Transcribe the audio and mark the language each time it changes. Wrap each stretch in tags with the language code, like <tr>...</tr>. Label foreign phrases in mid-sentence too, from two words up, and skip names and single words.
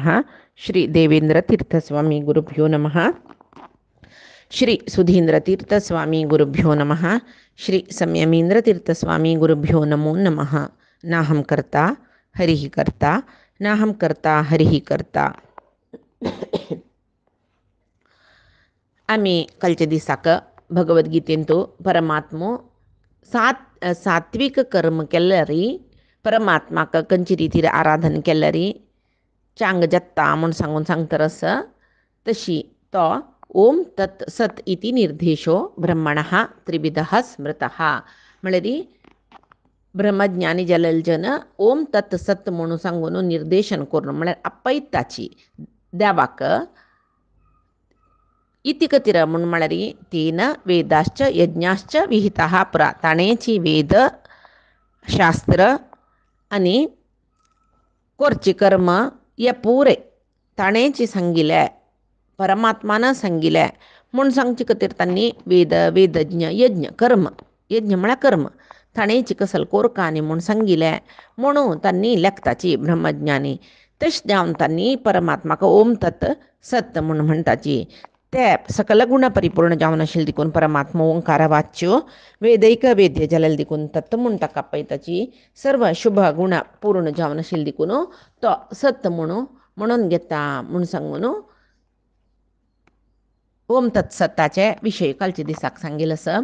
<sa>श्री देवेन्द्रतीर्थस्वामी गुरुभ्यो नमः। श्री सुधीन्द्रतीर्थस्वामी गुरुभ्यो नमः। श्री संयमीन्द्रतीर्थस्वामी गुरुभ्यो नमो नमः। नाहं कर्ता हरिः कर्ता नाहं कर्ता हरिः कर्ता.</sa> <kok>आम्ही कालच्या दिसाक भगवद्गीतेंतू परमात्मो सात्विक कर्म केल्यारी परमात्माक खंयची रितीर आराधन केल्यारी चांग जत्ता म्हूण सांगतरस तशी तो</kok> <sa>ओम तत् सत इति निर्देशो ब्रह्मणः त्रिविधः स्मृतः.</sa> <kok>म्हळ्यार ब्रह्मज्ञानी जाल्लेले जन</kok> <sa>ओम तत् सत</sa> <kok>म्हणून सांगून निर्देशन करून म्हळ्यार आपयत ताची देवाक इति कतिर म्हूण म्हळ्यार</kok> <sa>तेन वेदाश्च यज्ञाश्च विहिताः पुरा.</sa> <kok>ताणेची वेद शास्त्र आनी करची कर्म हे पुरे ताणेची सांगिल्ले परमात्मान सांगिल्ले म्हूण सांगचे खातीर तांणी वेदज्ञ यज्ञ कर्म यज्ञ म्हळ्यार कर्म ताणेची कसल कोरकानी म्हूण सांगिल्ले म्हणून तांणी लेखताची ब्रह्मज्ञानी. तशें जावन तांणी परमात्माक</kok> <sa>ओम तत् सत</sa> <kok>म्हूण म्हणटाची. ते सकल गुण परिपूर्ण जावन आशिल्ले देखून परमात्मा ओंकार वाच्यो वेदैक वेद्य जाल्यार देखून तत् म्हूण ताका आपयताची. सर्व शुभ गुण पूर्ण जावन आशिल्ले देखून तो सत म्हणून घेता म्हूण सांगून ओम तत्सताचे विशय कालच्या दिसाक सांगिल्लो आसा.</kok>